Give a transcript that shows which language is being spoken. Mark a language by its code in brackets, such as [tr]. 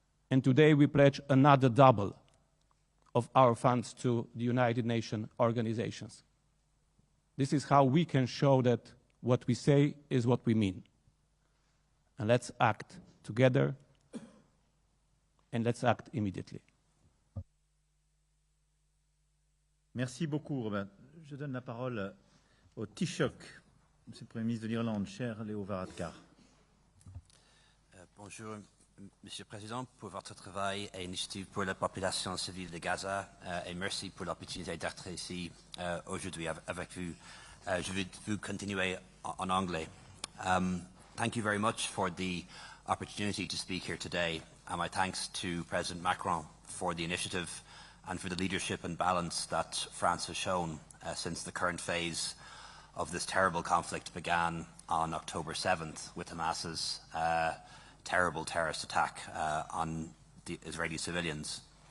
[en] And today we pledge another double of our funds to the United Nations organizations. This is how we can show that what we say is what we mean. And let's act together, and let's act immediately. [fr] Merci beaucoup, Robert. Je donne la parole au Taoiseach, Monsieur le Premier ministre de l'Irlande, cher Léo Varadkar. Bonjour, Monsieur le Président, pour votre travail et initiative pour la population civile de Gaza, et merci pour l'opportunité d'être ici aujourd'hui avec vous. Je vais vous continuer en anglais. [en] Thank you very much for the opportunity to speak here today, and my thanks to President Macron for the initiative and for the leadership and balance that France has shown since the current phase of this terrible conflict began on October 7th with Hamas's terrible terrorist attack on the Israeli civilians.